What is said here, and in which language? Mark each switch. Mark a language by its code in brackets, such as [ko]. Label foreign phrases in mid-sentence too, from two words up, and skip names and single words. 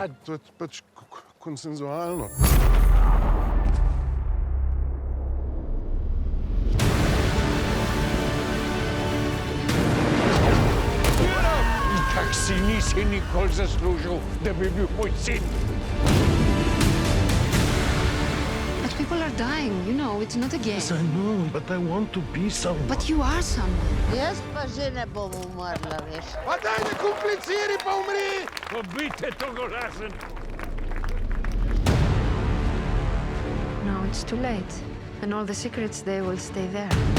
[sl] To je pač konsenzualno. Itak si nisi nikoli zaslužil, da bi bil moj sin. [en] But people are dying, you know, it's not a game. Yes, I know, but I want to be someone. But you are someone. [sl] Jaz pa že ne bom umrla, veš. Pa daj ne kompliciri, pa umri! Pobite to golazen. [en] No, it's too late. And all the secrets, they will stay there.